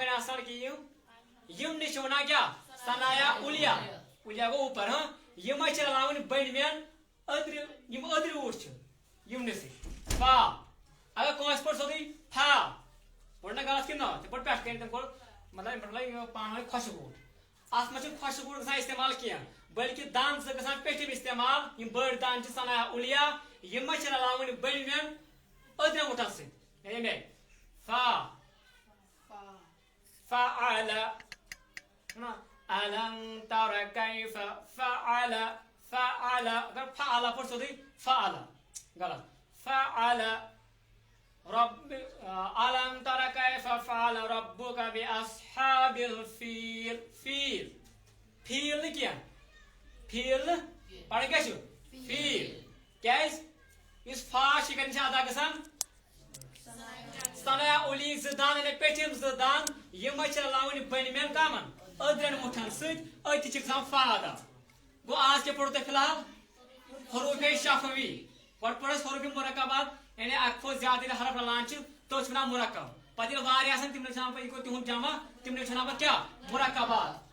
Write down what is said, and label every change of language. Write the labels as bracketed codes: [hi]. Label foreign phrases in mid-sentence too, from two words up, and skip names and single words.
[ks] کَنہِ آسان کہِ یِم نِش چھِ ونان کیٛاہ ثنایا اُلیا اُلیا گوٚو اوپر یِمے چھِ رلاوٕنۍ بٔنۍمٮ۪ن أدرِ یِم أدرِ وُٹھ چھِ یِمنٕے سۭتۍ فا اگر کٲنٛسہِ پٲٹھۍ سیوٚدُے فا پوٚر نہ غلط کِنہٕ نہ تِم پٲٹھۍ پٮ۪ٹھ کَنہِ تِم کوٚر مطلب پانہٕ ؤنۍ خۄشِک وُٹھ اتھ منٛز چھُنہٕ خۄشِک وُٹھ گژھان استعمال کینٛہہ بٔلکہِ دان زٕ گژھان پیٚٹھِم استعمال یِم بٔڑۍ دان چھِ ثنایا اُلیا یِمے چھِ رلاوٕنۍ بٔنۍمٮ۪ن أدرٮ۪ن وُٹھن سۭتۍ یعنی فا [ar] فعل ألم تر كيف فعل فعل [ks] اگر فعل پٲٹھۍ سیوٚدُے فعل غلط [ar] فعل رب ألم تر كيف فعل ربك بأصحاب الفيل [ks] فیل فیل نہٕ کینٛہہ فیل نہٕ پڑھن کیٛاہ چھُ فیل کیٛازِ یُس فا چھِ کَتٮ۪ن چھِ ادا گژھان ثنایا اُلی زٕ دان یعنی پیٚٹھِم زٕ دان یِمے چھِ رلاوٕنۍ بٔنۍمٮ۪ن کمن أدرٮ۪ن وُٹھن سۭتۍ أتی چھِ گژھان فا ادا گوٚو آز کیٛاہ پوٚرُو تۄہہِ فی الحال حروفِ شفوی گۄڈٕ پوٚر اَسہِ حروفِ مرکبات یعنی اکھ کھۄتہٕ زیادٕ ییٚلہِ حرف رلان چھِ تٔتھۍ چھِ ونان مرکب پتہٕ ییٚلہِ واریاہ آسان تِمنٕے چھِ ونان پتہٕ یہِ گوٚو تِہُنٛد جمع تِمنٕے چھِ ونان پتہٕ کیٛاہ مرکبات